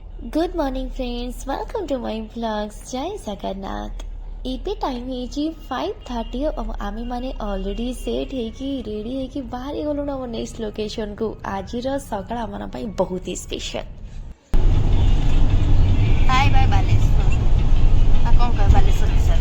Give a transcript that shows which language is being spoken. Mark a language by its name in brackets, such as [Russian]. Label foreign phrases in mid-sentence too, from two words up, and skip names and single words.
[English] Good morning friends, welcome to my vlogs. [Hindi] जय जगन्नाथ। [Odia] ଏବେ ଟାଇମ୍ ହେଇଛି 5:30 ଆଉ ଆମେମାନେ ଅଲରେଡ଼ି ସେଟ୍ ହେଇକି ରେଡ଼ି ହେଇକି ବାହାରି ଗଲୁଣି ଆମ ନେକ୍ସଟ ଲୋକେସନକୁ। ଆଜିର ସକାଳ ଆମ ପାଇଁ ବହୁତ ହି ସ୍ପେଶାଲ। [English] bye bye [Odia] ବାଲେଶ୍ୱର। ଆଉ କ'ଣ କହିବ ବାଲେଶ୍ୱର ବିଷୟରେ?